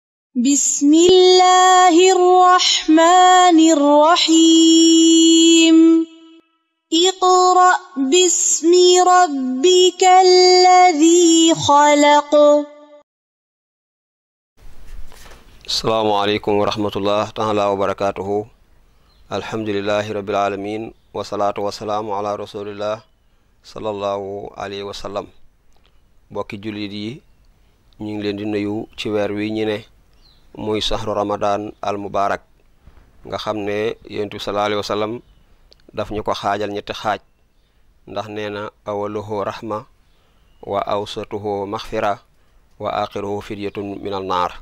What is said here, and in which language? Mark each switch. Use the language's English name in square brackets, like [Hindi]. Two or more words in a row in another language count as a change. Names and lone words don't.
[Arabic] بسم الله الرحمن الرحيم اقرأ باسم ربك الذي خلق. السلام عليكم ورحمة الله تعالى وبركاته. الحمد لله رب العالمين والصلاة والسلام على رسول الله صلى الله عليه وسلم. [Wolof] bokki jullit yi ñu ngi leen di nuyu ci weer wi ñu ne muy [Arabic] شهر رمضان المبارك [Wolof] nga xam ne yonent bi [Arabic] صلى الله عليه وسلم [Wolof] daf ñu ko xaajal ñetti xaaj ndax nee na [Arabic] أوله رحمة وأوسطه مغفرة وآخره فدية من النار.